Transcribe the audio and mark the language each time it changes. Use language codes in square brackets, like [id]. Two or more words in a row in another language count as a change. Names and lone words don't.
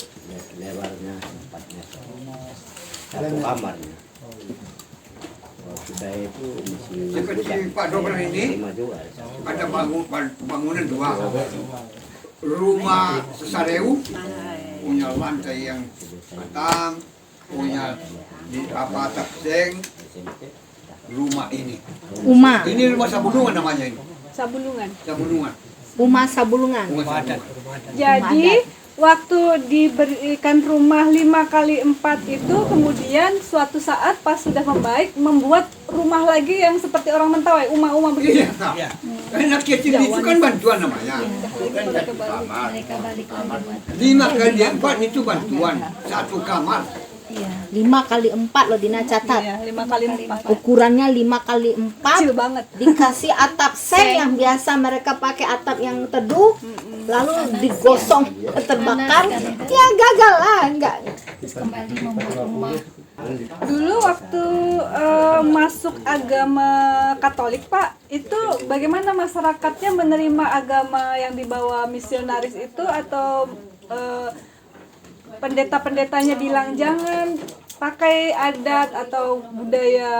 [id] Lebarnya 4 meter. Satu kamarnya. Waktu saya itu masih Seperti Pak Dobran ini, 5 juga. ada bangunan 2. Rumah Sesareu, punya lantai yang matang, punya di atap seng, rumah ini. Uma, Ini rumah Sabulungan namanya ini. Sabulungan. Sabulungan. Uma Sabulungan. Rumah Sabulungan. Jadi waktu diberikan rumah 5 kali 4 itu kemudian suatu saat pas sudah membaik membuat rumah lagi yang seperti orang Mentawai, uma-uma begitu. Iya. Enak kecil itu kan bantuan namanya. Bukan satu kamar. 5 kali 4 itu bantuan, 1 kamar. 5 kali 4 loh Dina catat. Iya, 5 kali 4. Ukurannya 5 kali 4. Kecil banget. Dikasih atap seng yang biasa mereka pakai atap yang teduh, lalu digosong terbakar, ya gagal lah, enggak. Kembali membuat rumah. Dulu waktu masuk agama Katolik Pak, itu bagaimana masyarakatnya menerima agama yang dibawa misionaris itu atau pendeta-pendetanya bilang jangan pakai adat atau budaya